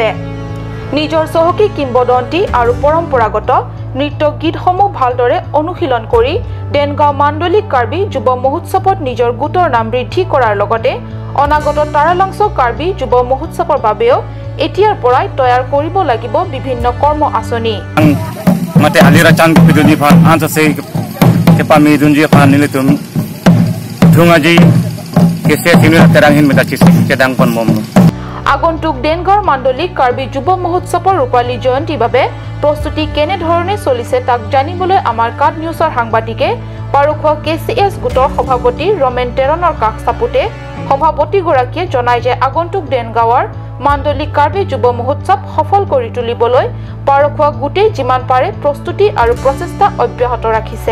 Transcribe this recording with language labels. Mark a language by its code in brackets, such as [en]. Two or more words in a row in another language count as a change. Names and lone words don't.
[as] নিজৰ চহকী কিংবদন্তি আৰু পৰম্পৰাগত নৃত্য গীতসমূহ ভালদৰে অনুশীলন কৰি দেনগাঁও মাণ্ডলিক কাৰ্বি যুৱ মহোৎসৱত নিজৰ গোটৰ নাম বৃদ্ধি কৰাৰ লগতে অনাগত তাৰালাংচ কাৰ্বি যুৱ মহোৎসৱৰ বাবেও এতিয়াৰ পৰাই তৈয়াৰ কৰিব লাগিব বিভিন্ন কৰ্ম আঁচনি। [mjw] mate alira chan piduni phan ansa se ke pa mi dunji phan nilitum dhungaji kese sinura teranghin metachi kedang pon mom [as] আগন্তুক দেনগাঁৱৰ মাণ্ডলিক কাৰ্বি যুৱ মহোৎসৱৰ ৰূপালী জয়ন্তীৰ বাবে প্ৰস্তুতি কেনেধৰণে চলিছে তাক জানিবলৈ আমাৰ কাট নিউজৰ সাংবাদিকে পাৰখোৱা KCS গোটৰ সভাপতি ৰমেন টেৰণৰ কাষ চাপোতে সভাপতিগৰাকীয়ে জনায় যে আগন্তুক দেনগাঁৱৰ মাণ্ডলিক কাৰ্বি যুৱ মহোৎসৱ সফল কৰি তুলিবলৈ পাৰখোৱা গোটে যিমান পাৰে প্ৰস্তুতি আৰু প্ৰচেষ্টা অব্যাহত ৰাখিছে।